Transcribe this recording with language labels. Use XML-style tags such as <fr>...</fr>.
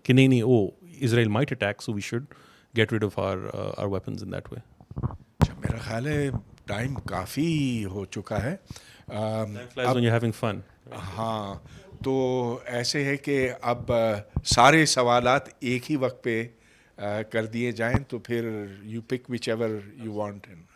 <ur>Ki nahi,</ur> <en>Israel might attack, so we should get rid of our weapons in that way.</en> <ur>میرا خیال ہے time کافی ہو چکا ہے.</ur> <en>Time flies when you're having fun.</en> <ur>ہاں, تو ایسے ہے کہ اب سارے سوالات ایک ہی وقت پہ کر دیے جائیں, تو پھر</ur> <en>You pick whichever you want.</en>